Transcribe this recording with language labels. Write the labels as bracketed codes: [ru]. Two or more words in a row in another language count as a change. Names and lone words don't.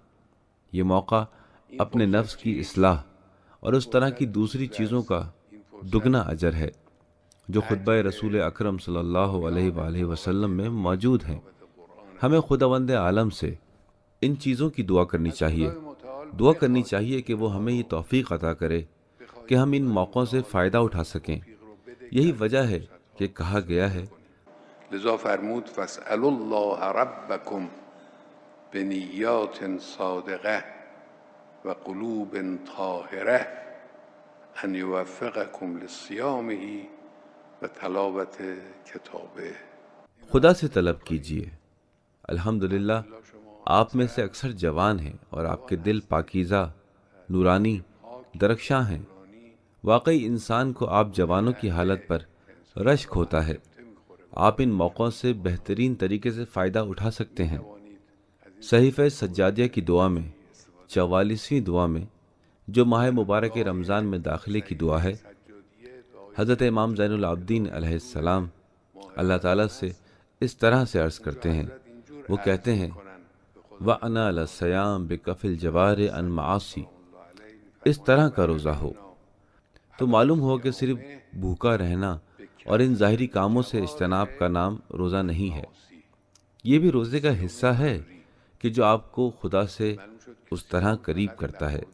[ur] یہ موقع اپنے نفس کی اصلاح اور اس طرح کی دوسری چیزوں کا دگنا اجر ہے جو خطبہ رسول اکرم صلی اللہ علیہ وآلہ وسلم میں موجود ہیں. ہمیں خداوند عالم سے ان چیزوں کی دعا کرنی چاہیے. دعا کرنی چاہیے کہ وہ ہمیں یہ توفیق عطا کرے کہ ہم ان موقعوں سے فائدہ اٹھا سکیں. یہی وجہ ہے کہ کہا گیا ہے [fa] لذا فرمود [ar] فاسألوا الله ربکم بنیات صادقه و قلوب طاهره ان یوفقکم لصیامه و تلاوت کتابه. [ur] خدا سے طلب کیجیے. الحمدللہ آپ میں سے اکثر جوان ہیں اور آپ کے دل پاکیزہ، نورانی، درخشاں ہیں. واقعی انسان کو آپ جوانوں کی حالت پر رشک ہوتا ہے. آپ ان موقعوں سے بہترین طریقے سے فائدہ اٹھا سکتے ہیں. صحیفہ سجادیہ کی دعا میں 44ویں دعا میں جو ماہ مبارک رمضان میں داخلے کی دعا ہے، حضرت امام زین العابدین علیہ السلام اللہ تعالیٰ سے اس طرح سے عرض کرتے ہیں. وہ کہتے ہیں [ar] وَأَنَا لَلصِّيَامِ بِكَفِ الْجَوَارِ عَنْ مَعَاصِي. [ur] اس طرح کا روزہ ہو تو معلوم ہو کہ صرف بھوکا رہنا اور ان ظاہری کاموں سے اجتناب کا نام روزہ نہیں ہے. یہ بھی روزے کا حصہ ہے کہ جو آپ کو خدا سے اس طرح قریب کرتا ہے.